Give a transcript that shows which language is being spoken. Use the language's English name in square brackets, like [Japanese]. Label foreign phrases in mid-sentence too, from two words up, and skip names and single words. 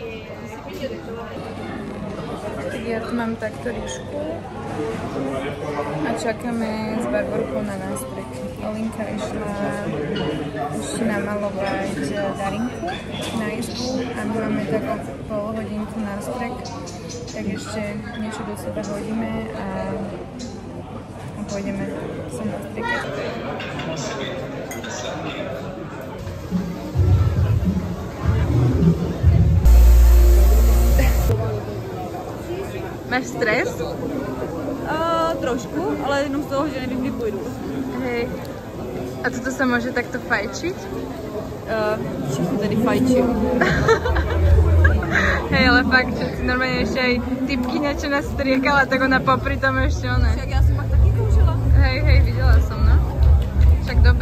[Slovak] Tak ja tu mám takto ríšku a čakáme s Barborkou na nástrek. Olinka išla ešte namalovať Darinku na izbu a my máme tak o pol hodinku nástrek, tak ešte niečo do seba hodíme a pôjdeme sa nástrekať. Máš stres? [Czech] Trošku, ale jenom z toho, že nevím, kdy půjdu. [Slovak] Hej. A toto sa môže takto fajčiť? [Czech] Všichni tady fajčí. [Slovak] Hej, ale fakt, že normálne ešte aj typkyňa, čo nás striekala, tak ona popri tom ešte ona. [Czech] Však [Slovak] ja som [Czech] pak taky koušela. [Slovak] Hej, videla som, no. Však dobre.